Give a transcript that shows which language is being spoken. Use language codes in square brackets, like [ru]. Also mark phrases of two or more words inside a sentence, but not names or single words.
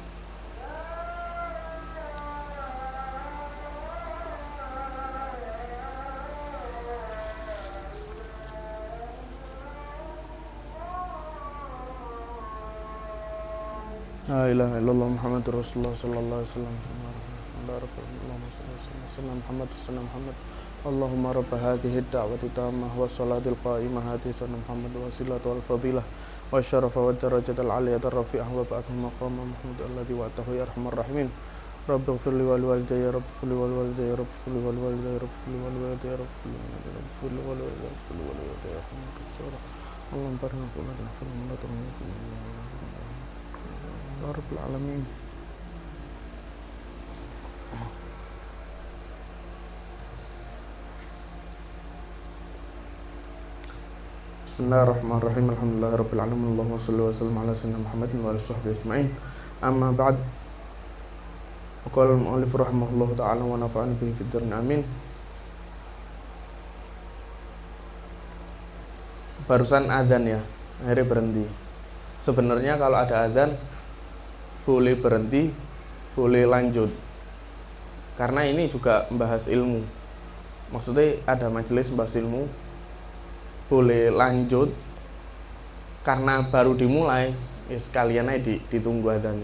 [ar] لا إله إلا الله محمد رسول الله صلى الله عليه وسلم. اللهم رب هذه الدعوة التامة والصلاة القائمة آت سيدنا محمدا الوسيلة والفضيلة والشرف والدرجة العالية الرفيعة وابعثه مقام محمد الذي وعدته يا أرحم الراحمين. رب اغفر لي ولوالدي رب اغفر لي ولوالدي رب اغفر لي ولوالدي رب اغفر لي ولوالدي رب اغفر لي ولوالدي رب اغفر لي ولوالدي اللهم بارك لنا في الملك يا رب العالمين. بسم الله الرحمن الرحيم. الحمد لله رب العالمين اللهم صل وسلم على سيدنا محمد وعلى آله وصحبه أجمعين. أما بعد. قال المؤلف رحمه الله تعالى ونفعنا به في الدارين آمين. [id] Barusan azan ya, akhirnya berhenti. Sebenarnya kalau ada azan boleh berhenti, boleh lanjut. Karena ini juga membahas ilmu. Maksudnya ada majelis bahas ilmu, boleh lanjut karena baru dimulai, ya sekalian aja ditunggu adzannya.